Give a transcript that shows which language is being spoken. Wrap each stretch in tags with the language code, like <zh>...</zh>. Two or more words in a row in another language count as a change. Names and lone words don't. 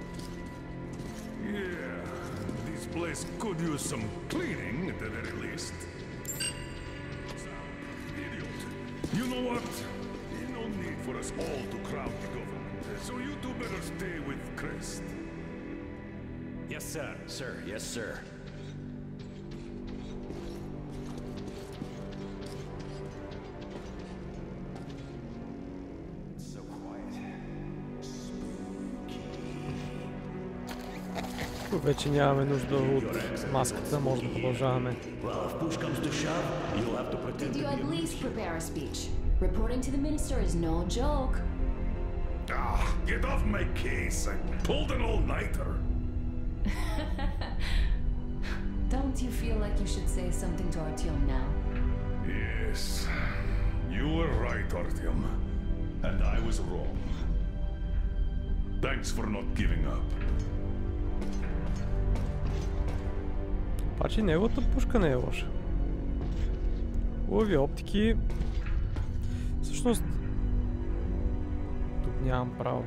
<en>Yeah, this place could use some cleaning at the very least. Idiot. You know what? There's no need for us all to crowd the government, so you two better stay with Crest. Yes, sir. Sir, yes, sir.</en> <bg>Вече нямаме нужда от маската, може да продължаваме.</bg> <en>Did you at least prepare a speech? Reporting to the minister is no joke. Ah, get off my case. I pulled an all-nighter. Don't you feel like you should say something to Artyom now? Yes, you were right, Artyom. And I was wrong. Thanks for not giving up.</en> <bg>Обаче неговата пушка не е лоша. Хубави оптики. Всъщност... Тук нямам право.</bg>